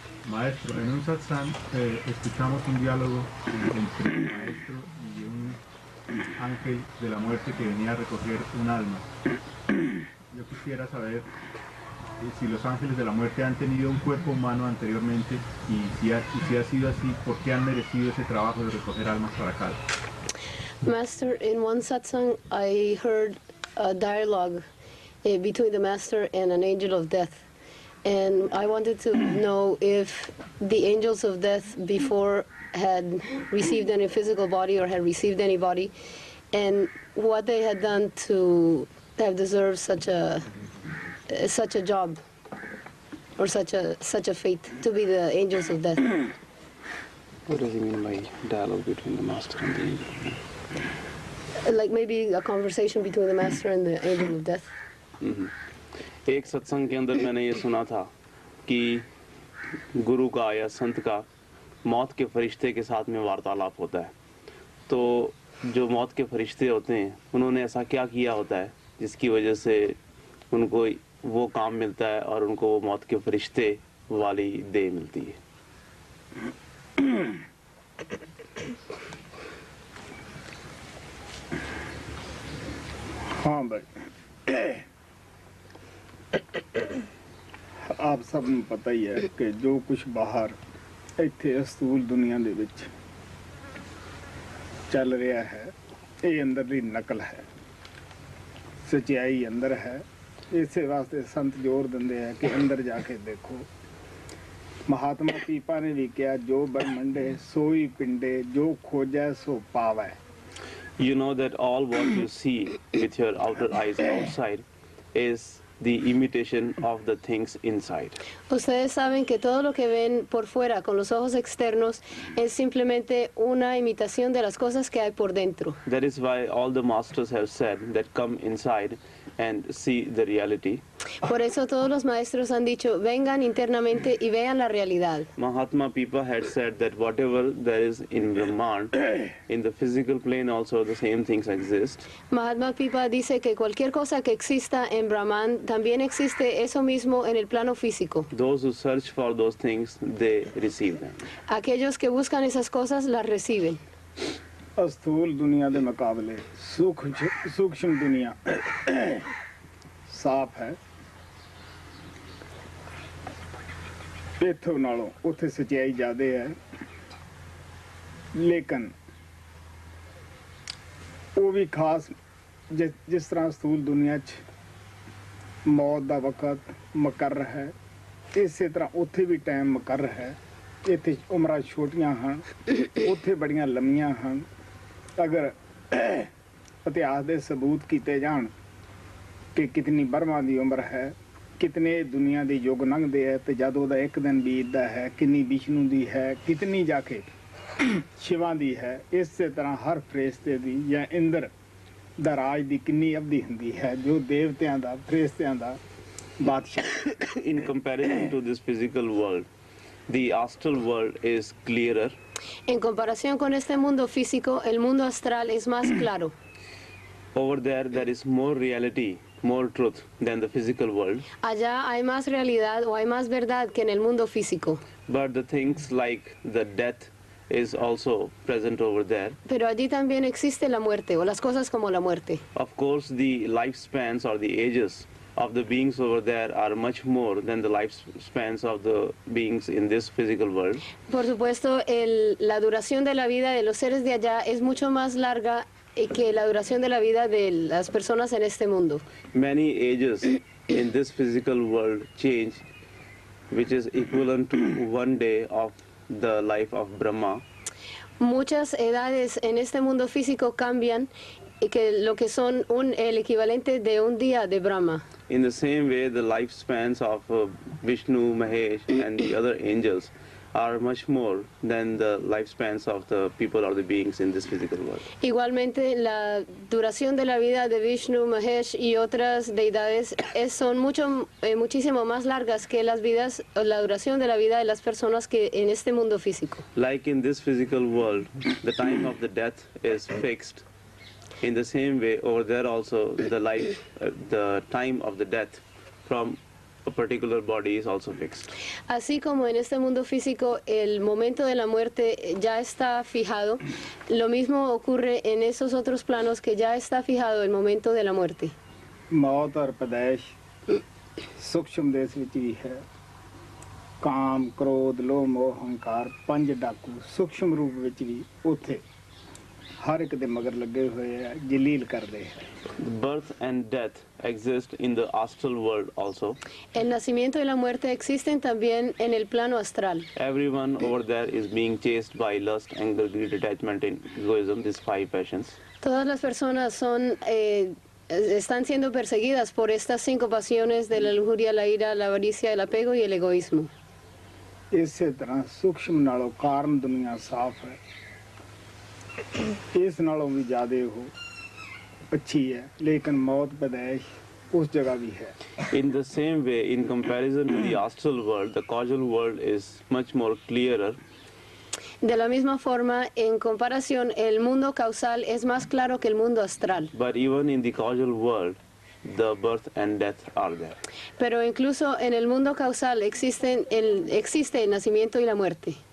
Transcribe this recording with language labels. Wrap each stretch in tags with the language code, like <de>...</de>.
<es>Maestro, en un satsang escuchamos un diálogo entre un maestro y un ángel de la muerte que venía a recoger un alma. Yo quisiera saber si los ángeles de la muerte han tenido un cuerpo humano anteriormente y si ha sido así, ¿por qué han merecido ese trabajo de recoger almas para acá?</es> <en>Master, in one satsang, I heard a dialogue between the master and an angel of death. And I wanted to know if the angels of death before had received any physical body or had received any body, and what they had done to have deserved such a job or such a fate to be the angels of death. What does he mean by dialogue between the master and the angel? Like maybe a conversation between the master and the angel of death.</en> <hi>एक सत्संग के अंदर मैंने ये सुना था कि गुरु का या संत का मौत के फरिश्ते के साथ में वार्तालाप होता है। तो जो मौत के फरिश्ते होते हैं उन्होंने ऐसा क्या किया होता है जिसकी वजह से उनको वो काम मिलता है और उनको वो मौत के फरिश्ते वाली देह मिलती है। हाँ भाई, आप सब</hi> <pa>ਨੂੰ ਪਤਾ ਹੀ ਹੈ ਕਿ ਜੋ ਕੁਝ ਬਾਹਰ ਇੱਥੇ ਅਸਤੂਲ ਦੁਨੀਆ ਦੇ ਵਿੱਚ ਚੱਲ ਰਿਹਾ ਹੈ ਇਹ ਅੰਦਰਲੀ ਨਕਲ ਹੈ, ਸੱਚਾਈ ਅੰਦਰ ਹੈ। ਇਸੇ ਵਾਸਤੇ ਸੰਤ ਜ਼ੋਰ ਦਿੰਦੇ ਆ ਕਿ ਅੰਦਰ ਜਾ ਕੇ ਦੇਖੋ।</pa> <hi>महात्मा पीपा ने भी किया जो ब्रह्मंडे सोई पिंडे जो खोजा सो पावे।</hi> <en>You know that all what you see with your outer eyes outside is the imitation of the things inside.</en> <es>Ustedes saben que todo lo que ven por fuera con los ojos externos es simplemente una imitación de las cosas que hay por dentro.</es> <en>That is why all the masters have said that come inside and see the reality.</en> <es>Por eso todos los maestros han dicho, vengan internamente y vean la realidad.</es> <en>Mahatma Pipa had said that whatever there is in Brahman, in the physical plane also the same things exist.</en> <es>Mahatma Pipa dice que cualquier cosa que exista en Brahman también existe eso mismo en el plano físico.</es> <en>Those who search for those things, they receive them.</en> <es>Aquellos que buscan esas cosas las reciben.</es> <hi>अस्थूल दुनिया के मुकाबले सूक्ष्म दुनिया साफ है।</hi> <pa>इथों नालों उत्थे सच्चाई ज़्यादा है, लेकिन वो भी खास जिस तरह स्थूल दुनिया च मौत का वक़्त मुकर्रर है, इस तरह उत्थे भी टाइम मुकर्रर है। इत्थे उम्रां छोटियां हैं, उत्थे बड़ियां लम्मियां हैं। अगर ਇਤਿਹਾਸ ਦੇ ਸਬੂਤ ਕੀਤੇ ਜਾਣ ਕਿ ਕਿਤਨੀ ਬਰਮਾ ਦੀ ਉਮਰ ਹੈ, ਕਿਤਨੇ ਦੁਨੀਆ ਦੇ ਯੁੱਗ ਲੰਘਦੇ ਹੈ ਤੇ ਜਦ ਉਹਦਾ ਇੱਕ ਦਿਨ ਬੀਤਦਾ ਹੈ, ਕਿੰਨੀ ਵਿਸ਼ਨੂੰ ਦੀ ਹੈ, ਕਿਤਨੀ ਜਾ ਕੇ ਸ਼ਿਵਾ ਦੀ ਹੈ। ਇਸੇ ਤਰ੍ਹਾਂ ਹਰ ਫਰਿਸ਼ਤੇ ਦੀ ਜਾਂ ਇੰਦਰ ਦਾ ਰਾਜ ਦੀ ਕਿੰਨੀ ਅਵਧੀ ਹੁੰਦੀ ਹੈ, ਜੋ ਦੇਵਤਿਆਂ ਦਾ ਫਰਿਸ਼ਤਿਆਂ ਦਾ ਬਾਦਸ਼ਾਹ।</pa> <en>In comparison to this physical world, the astral world is clearer.</en> <es>En comparación con este mundo físico, el mundo astral es más claro.</es> <en>Over there is more reality, more truth than the physical world.</en> <es>Allá hay más realidad o hay más verdad que en el mundo físico.</es> <en>But the things like the death is also present over there.</en> <es>Pero allí también existe la muerte o las cosas como la muerte.</es> <en>Of course, the lifespans or the ages of the beings over there are much more than the lifespans of the beings in this physical world.</en> <es>Por supuesto, la duración de la vida de los seres de allá es mucho más larga que la duración de la vida de las personas en este mundo.</es> <en>Many ages in this physical world change, which is equivalent to one day of the life of Brahma.</en> <es>Muchas edades en este mundo físico cambian, que lo que son el equivalente de un día de Brahma.</es> <en>In the same way, the lifespans of Vishnu, Mahesh, and the other angels are much more than the lifespans of the people or the beings in this physical world.</en> <es>Igualmente, la duración de la vida de Vishnu, Mahesh y otras deidades son muchísimo más largas que las vidas, o la duración de la vida de las personas que en este mundo físico.</es> <en>Like in this physical world, the time of the death is fixed. In the same way, over there also, the time of the death from a particular body is also fixed.</en> <es>Así como en este mundo físico el momento de la muerte ya está fijado, lo mismo ocurre en esos otros planos que ya está fijado el momento de la muerte.</es> <pa>ਮੌਤ ਔਰ ਪਦੈਸ਼ ਸੂਖਸ਼ਮ ਦੇਸ਼ ਵਿੱਚ ਵੀ ਹੈ। ਕਾਮ, ਕ੍ਰੋਧ, ਲੋਭ, ਮੋਹ, ਹੰਕਾਰ ਪੰਜ ਡਾਕੂ ਸੂਖਸ਼ਮ ਰੂਪ ਵਿੱਚ ਵੀ ਉੱਥੇ ਹਰ ਇੱਕ ਦੇ ਮਗਰ ਲੱਗੇ ਹੋਏ ਆ, ਜਲੀਲ ਕਰਦੇ ਹੈ।</pa> <en>Birth and death exist in the astral world also.</en> <es>El nacimiento y la muerte existen también en el plano astral.</es> <en>Everyone over there is being chased by lust, anger, greed, attachment, and egoism, these five passions.</en> <es>Todas las personas están siendo perseguidas por estas 5 pasiones de la lujuria, la ira, la avaricia, el apego y el egoísmo.</es> <pa>ਇਸੇ ਤਰ੍ਹਾਂ ਸੂਖਸ਼ਮ ਨਾਲੋਂ ਕਾਰਨ ਦੁਨੀਆ ਸਾਫ਼ ਹੈ, ਇਸ ਨਾਲੋਂ ਵੀ ਜ਼ਿਆਦਾ ਉਹ ਅੱਛੀ ਹੈ, ਲੇਕਿਨ ਮੌਤ ਪਦੈਸ਼ ਉਸ ਜਗ੍ਹਾ ਵੀ ਹੈ।</pa> <en>In the same way, in comparison to the astral world, the causal world is much more clearer.</en> <es>De la misma forma, en comparación, el mundo causal es más claro que el mundo astral.</es> <en>But even in the causal world, the birth and death are there.</en> <es>Pero incluso en el mundo causal existe el nacimiento y la muerte.</es>